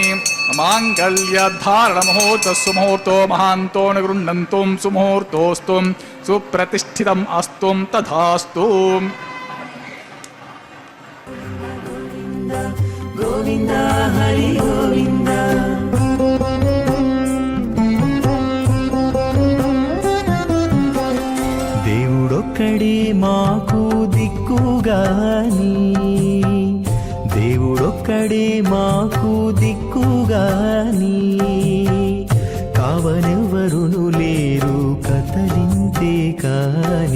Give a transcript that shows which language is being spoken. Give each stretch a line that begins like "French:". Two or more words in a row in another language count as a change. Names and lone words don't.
Sanskrit: ಮಾಂಗಲ್ಯ ಧಾರಣ ಮುಹೂರ್ತ ಸುಮುಹೂರ್ತೋ ಮಹಾಂತೋ ನಿಗೃಹ್ಣಂತು ಸುಮುಹೂರ್ತೋಸ್ತು ಸುಪ್ರತಿಷ್ಠಿತಂ ಅಸ್ತು ತಥಾಸ್ತು. ಗೋವಿಂದ ಹರಿ ಗೋವಿಂದ.
Telugu: దేవుడొక్కడే మాకు దిక్కుగాని, దేవుడొక్కడే మాకు దిక్కుగాని, కావనెవ్వరును లేరు కతలింతే కాని.